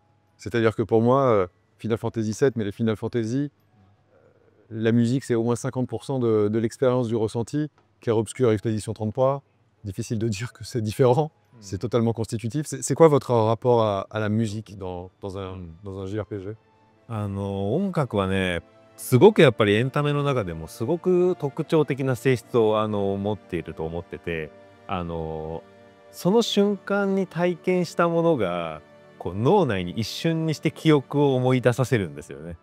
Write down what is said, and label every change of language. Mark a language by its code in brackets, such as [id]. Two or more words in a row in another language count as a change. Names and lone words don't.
[fr] C'est-à-dire que pour moi, Final Fantasy VII, mais les Final Fantasy, la musique, c'est au moins 50% de l'expérience du ressenti. Clair Obscur Expedition 33, difficile de dire que c'est différent, c'est totalement constitutif. C'est quoi votre rapport à la musique dans un JRPG? [ja] 音楽はね、すごくやっぱりエンタメの中でもすごく特徴的な性質を持っていると思ってて、その瞬間に体験したものがこう脳内に一瞬にして記憶を思い出させるんですよね。